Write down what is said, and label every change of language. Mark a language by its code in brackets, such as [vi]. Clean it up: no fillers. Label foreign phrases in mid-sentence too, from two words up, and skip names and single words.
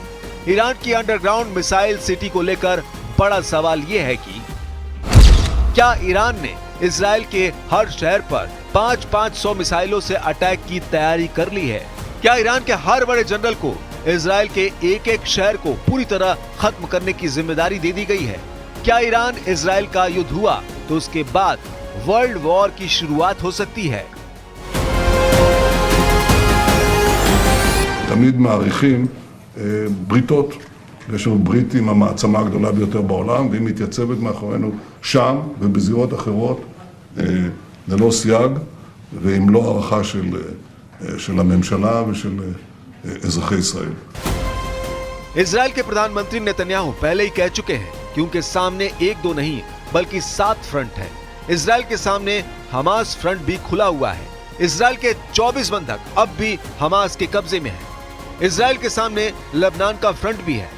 [hi] ईरान की [en] underground missile city [hi] को लेकर बड़ा सवाल यह है कि क्या ईरान ने इजराइल के हर शहर पर 500 मिसाइलों से अटैक की तैयारी कर ली है? क्या ईरान के हर बड़े जनरल को इजराइल के एक एक शहर को पूरी तरह खत्म करने की जिम्मेदारी दे दी गई है? क्या ईरान इजराइल का युद्ध हुआ तो उसके बाद [en] world war [hi] की शुरुआत हो सकती है? [he] תמיד מעריכים בריתות. יש לנו ברית עם המעצמה הגדולה ביותר בעולם, והיא מתייצבת מאחורינו שם ובזירות אחרות ללא סייג ועם לא הערכה של הממשלה ושל אזרחי ישראל. [hi] इजराइल के प्रधानमंत्री नेतन्याहू पहले ही कह चुके हैं कि उनके सामने एक दो नहीं बल्कि 7 फ्रंट है। इजराइल के सामने हमास फ्रंट भी खुला हुआ है। इजराइल के 24 बंधक अब भी हमास के कब्जे में हैं। इजराइल के सामने लेबनान का फ्रंट भी है।